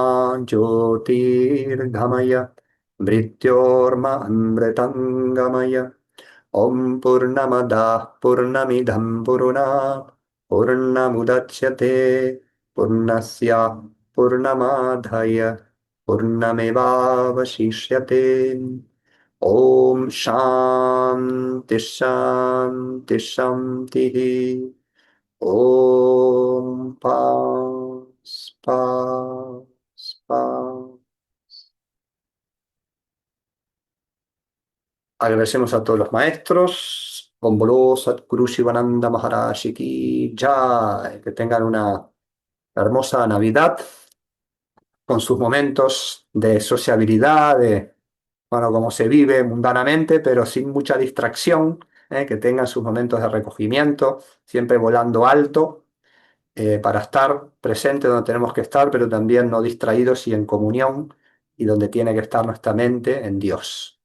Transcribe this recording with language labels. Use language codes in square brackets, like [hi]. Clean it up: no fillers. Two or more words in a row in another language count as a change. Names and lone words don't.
[sa] ज्योतिर्गमय मृत्योर्मा अमृतं गमय ॐ पूर्णमदः पूर्णमिदं पूर्णात् पूर्णमुदच्यते पूर्णस्य पूर्णमादाय पूर्णमेवावशिष्यते ॐ शान्ति शान्ति शान्तिः ॐ पास्। [es] Agradecemos a todos los maestros. [hi] Omboló Satguru Shivananda Maharaj Ki Jai. [es] Que tengan una hermosa Navidad con sus momentos de sociabilidad, de, bueno, como se vive mundanamente, pero sin mucha distracción, que tengan sus momentos de recogimiento, siempre volando alto, para estar presente donde tenemos que estar, pero también no distraídos y en comunión, y donde tiene que estar nuestra mente en Dios.